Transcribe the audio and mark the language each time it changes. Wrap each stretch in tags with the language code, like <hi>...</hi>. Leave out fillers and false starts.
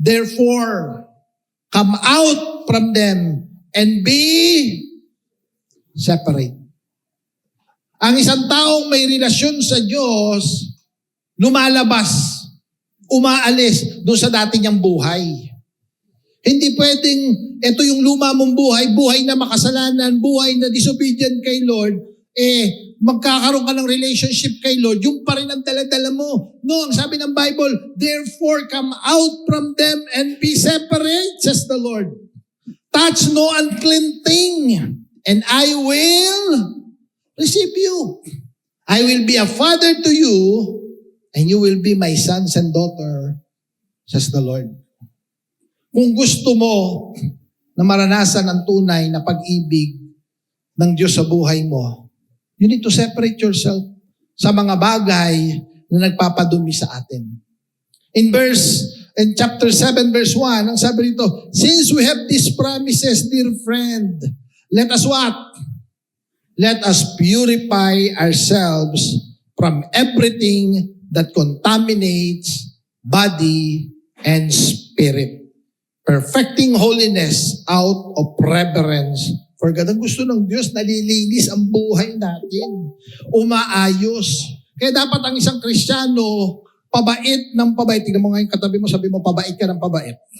<en>Therefore, come out from them and be separate.</en> <tl>Ang isang taong may relasyon sa Diyos, lumalabas, umaalis doon sa dati niyang buhay. Hindi pwedeng, ito yung luma mong buhay, buhay na makasalanan, buhay na disobedient kay Lord, magkakaroon ka ng relationship kay Lord, yung pa rin ang dala-dala mo.</tl> <en>No,</en> <tl>ang sabi ng</tl> <en>Bible, therefore come out from them and be separate, says the Lord. Touch no unclean thing, and I will receive you. I will be a father to you, and you will be my sons and daughter, says the Lord.</en> <tl>Kung gusto mo na maranasan ang tunay na pag-ibig ng Diyos sa buhay mo,</tl> <en>you need to separate yourself</en> <tl>sa mga bagay na nagpapadumi sa atin.</tl> <en>In chapter 7 verse 1,</en> <tl>ang sabi rito,</tl> <en>since we have these promises, dear friend, let us what? Let us purify ourselves from everything that contaminates body and spirit, perfecting holiness out of reverence For God,</en> <tl>ang gusto ng Diyos, nalilinis ang buhay natin. Umaayos. Kaya dapat ang isang Kristiyano, pabait ng pabait. Tingnan mo ngayon katabi mo, sabi mo, pabait ka ng pabait.</tl>